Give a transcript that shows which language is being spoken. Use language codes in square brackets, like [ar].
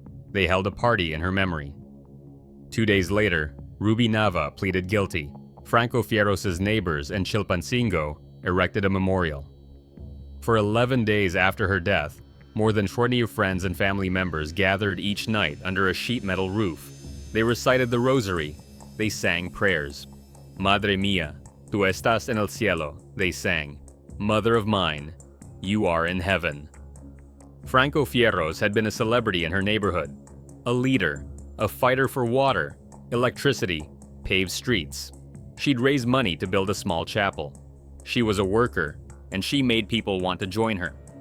[en] They held a party in her memory. 2 days later, Ruby Nava pleaded guilty. Franco Fierros' neighbors in Chilpancingo erected a memorial. For 11 days after her death, more than 20 friends and family members gathered each night under a sheet metal roof. They recited the rosary. They sang prayers. [es] Madre mía, tú estás en el cielo, they sang. [en] Mother of mine, you are in heaven. Franco Fierros had been a celebrity in her neighborhood. A leader, a fighter for water, electricity, paved streets. She'd raise money to build a small chapel. She was a worker, and she made people want to join her.